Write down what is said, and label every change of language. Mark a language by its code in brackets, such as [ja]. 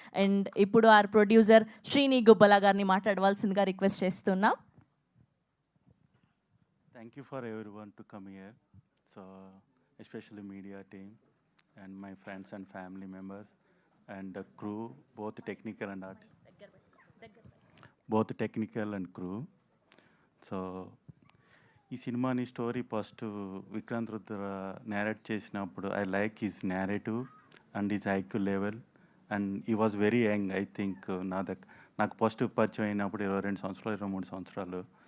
[te] And ఇప్పుడు [en] our producer [te] Srini గుబ్బల గారిని మాట్లాడవలసిందిగా రిక్వెస్ట్ చేస్తున్నాం. [en] Thank you for everyone to come here. So especially media team and my friends and family members and the crew, both technical and art. Both technical and crew. So [te] ఈ సినిమాని [en] story first Vikrant Rudra narrate [te] చేసినప్పుడు [en] I like his narrative and his IQ level and he was very young. I think [te] నాకు first పరిచయం అయినప్పుడు 22 సంవత్సరాలు 23 సంవత్సరాలు.